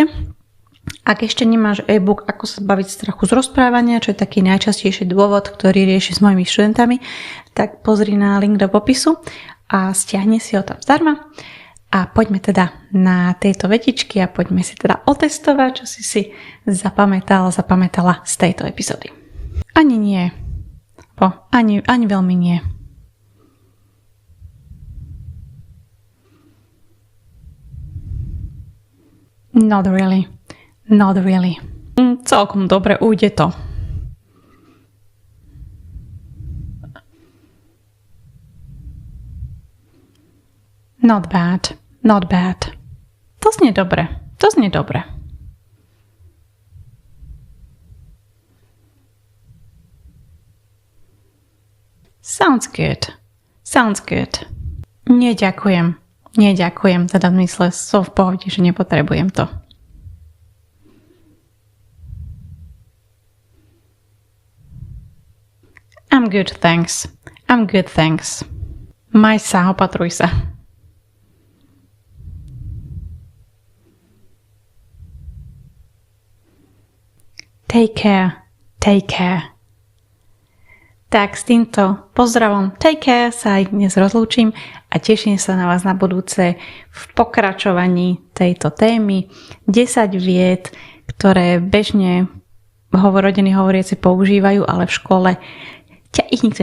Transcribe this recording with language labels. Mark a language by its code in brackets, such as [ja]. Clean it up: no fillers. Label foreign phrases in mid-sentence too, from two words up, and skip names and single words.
[sk] Ak ešte nemáš e-book Ako sa zbaviť strachu z rozprávania, čo je taký najčastejší dôvod, ktorý rieši s mojimi študentami, tak pozri na link do popisu a stiahni si ho tam zdarma. A poďme teda na tieto vetičky a poďme si teda otestovať, čo si zapamätala z tejto epizódy. Ani nie. Ani veľmi nie. [en] Not really. [sk] Celkom dobre, ujde to. [en] Not bad. [sk] To znie dobre. [en] Sounds good. [sk] Neďakujem, teda v mysle som v pohode, že nepotrebujem to. [en] I'm good, thanks. [sk] Maj sa, opatruj sa. [en] Take care. [sk] Tak s týmto pozdravom [en] take care [sk] sa aj dnes rozlúčim a teším sa na vás na budúce v pokračovaní tejto témy 10 vied, ktoré bežne rodiny hovoriaci používajú, ale v škole ťa ich nikto nenaučil.